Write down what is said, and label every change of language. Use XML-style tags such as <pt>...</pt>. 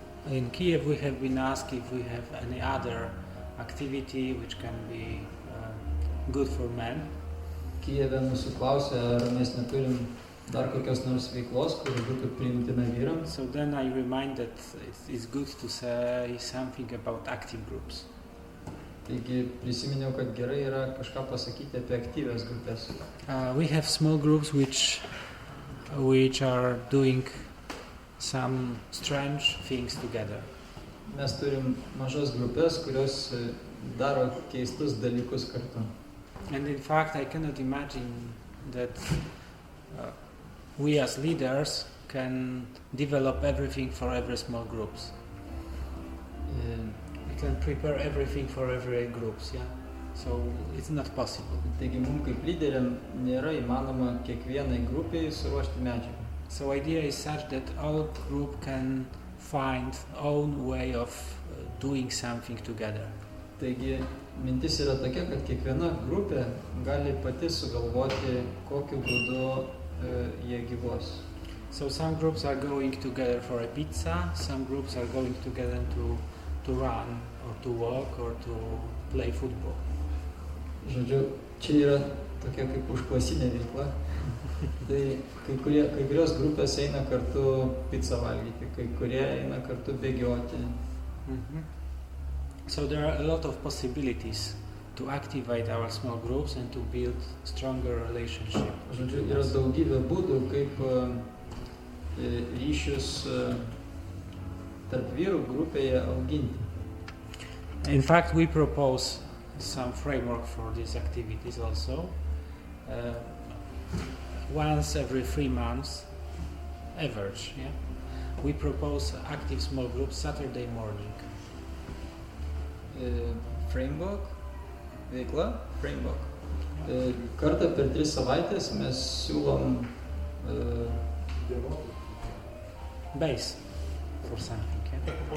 <en>In Kiev we have been asked if we have any other activity which can be good for men.</en> <lt>Kijeve mūsų klausė, ar mes neturim dar kokios nors veiklos, kuri būtų priimtina vyrams.</lt> <en>So then I remind that it's good to say something about active groups.</en> <lt>Taigi prisiminiau, kad gerai yra kažką pasakyti apie aktyvias grupės.</lt> <en>We have small groups which are doing some strange things together.</en> <lt>Mes turim mažas grupės, kurios daro keistus dalykus kartu.</lt> <en>And in fact, I cannot imagine that we as leaders can develop everything for every small groups. We can prepare everything for every groups, yeah. So it's not possible.</en> <lt>Taigi mums kaip lyderiam nėra įmanoma kiekvienai grupiai suruošti medžiagą.</lt> <en>So idea is such that all group can find own way of doing something together.</en> <lt>Taigi mintis yra tokia, kad kiekviena grupė gali pati sugalvoti, kokiu būdu jie gyvuos.</lt> <en>So some groups are going together for a pizza, some groups are going together to run or to walk or to play football.</en> <lt>Žodžiu, čia yra tokia kaip užklasinė veikla. Tai kai kurios grupės eina kartu pizzą valgyti, kai kurie eina kartu bėgioti.</lt> <en>So there are a lot of possibilities to activate our small groups and to build stronger relationship.</en> <lt>Žodžiu, yra daugybė būdų, kaip ryšius tarp vyrų grupėje auginti.</lt> <en>In fact, we propose some framework for these activities also. Once every 3 months, average, yeah, we propose active small groups Saturday morning. Framework, veikla, framework.</en> <lt>Kartą per 3 savaitės mes siūlom</lt> <en>base for something, yeah?</en>